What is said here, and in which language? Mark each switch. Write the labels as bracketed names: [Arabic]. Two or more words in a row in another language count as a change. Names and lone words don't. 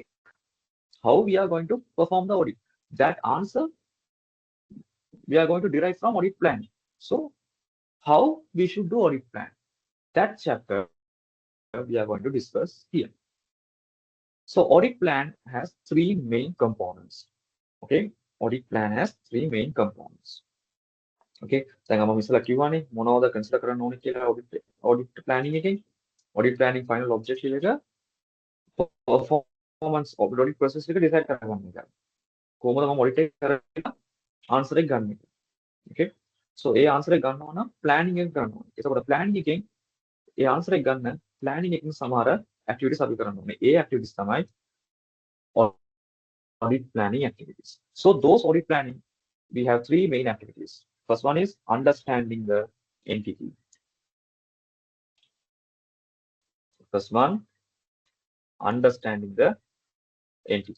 [English] How we are going to perform the audit? That answer we are going to derive from audit plan. So how we should do audit plan? That chapter we are going to discuss here. So audit plan has three main components. Okay, audit plan has three main components. [Sinhala] Okay, දැන් මම ඉස්සලා කිව්වානේ මොනවද කන්සිඩර් කරන්න ඕනේ කියලා [English] audit planning [Sinhala] එකෙන්. [English] Audit planning final objective [Sinhala] එක [English] performance audit process [Sinhala] එක decide කරගන්න එක. කොහොමද මම audit එක කරලා answer එක ගන්න එක. [English] Okay, so [Sinhala] ඒ answer එක ගන්නවා නම් planning එක ගන්න ඕනේ. එතකොට planning එකෙන් ඒ answer එක ගන්න planning එකෙන් සමහර activities අපි කරන්න ඕනේ. ඒ activities තමයි [English] audit planning activities. So those audit planning, we have three main activities. First one is understanding the entity. First one, understanding the entity.